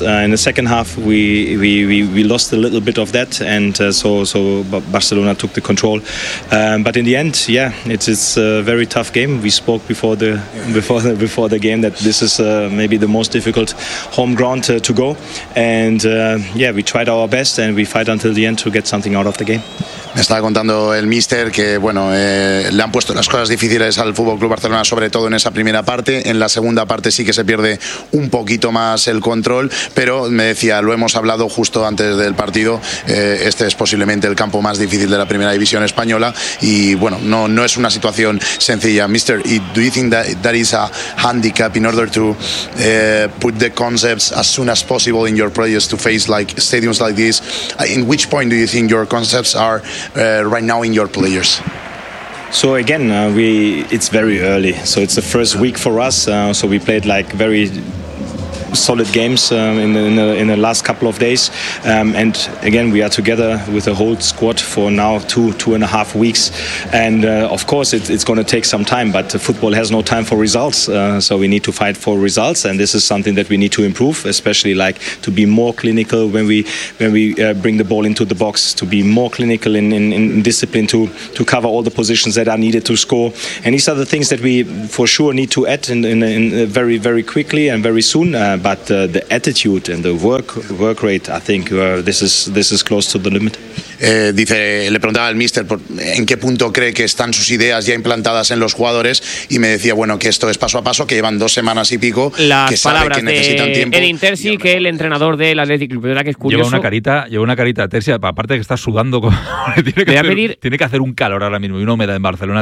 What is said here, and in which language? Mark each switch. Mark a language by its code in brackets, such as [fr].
[en] In the second half, we lost a little bit of that, and so Barcelona took the control. But in the end, yeah, it's a very tough game. We spoke before the game that this is maybe the most difficult home ground to go. And yeah, we tried our best and we fight until the end to get something out of the game. [es] Me estaba contando el míster que, bueno, le han puesto las cosas difíciles al FC Barcelona, sobre todo en esa primera parte. En la segunda parte sí que se pierde un poquito más el control, pero me decía, lo hemos hablado justo antes del partido, este es posiblemente el campo más difícil de la primera división española y, bueno, no es una situación sencilla. [en] Mister, do you think that is a handicap in order to put the concepts as soon as possible in your projects to face like stadiums like this? In which point do you think your concepts are right now in your players? So again, it's very early. So it's the first week for us. So we played like very solid games in the last couple of days. And again, we are together with the whole squad for now two and a half weeks. And of course, it's going to take some time, but football has no time for results. So we need to fight for results. And this is something that we need to improve, especially like to be more clinical when we bring the ball into the box, to be more clinical in discipline, to cover all the positions that are needed to score. And these are the things that we for sure need to add in very, very quickly and very soon. But the attitude and the work rate, I think this is close to the limit. [es] Dice, le preguntaba al míster en qué punto cree que están sus ideas ya implantadas en los jugadores y me decía, bueno, que esto es paso a paso, que llevan dos semanas y pico. Las que palabras que necesitan de Edin Terzic, que el entrenador del Athletic Club, ¿verdad? Que es curioso. Lleva una carita Terzic, aparte de que está sudando tiene que hacer un calor ahora mismo y una humedad en Barcelona.